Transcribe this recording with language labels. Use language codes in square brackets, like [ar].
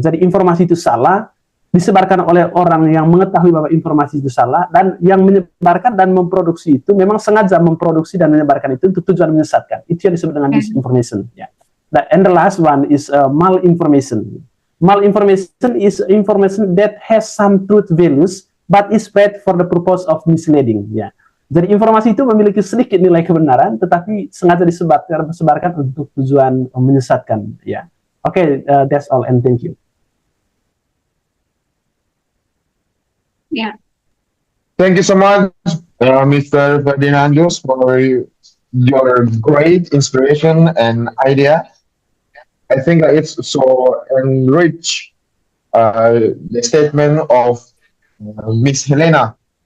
[id] Jadi informasi itu salah, disebarkan oleh orang yang mengetahui bahwa informasi itu salah, dan yang menyebarkan dan memproduksi itu memang sengaja memproduksi dan menyebarkan itu untuk tujuan menyesatkan. Itu yang disebut dengan disinformation. [en] And the last one is malinformation. Malinformation is information that has some truth values but is spread for the purpose of misleading. [id] Jadi informasi itu memiliki sedikit nilai kebenaran, tetapi sengaja disebarkan untuk tujuan menyesatkan. [en] Okay, that's all, and thank you. Thank you so much, Mr. Ferdinandus, for your great inspiration and idea. I think it's so enrich the statement of Miss Helena.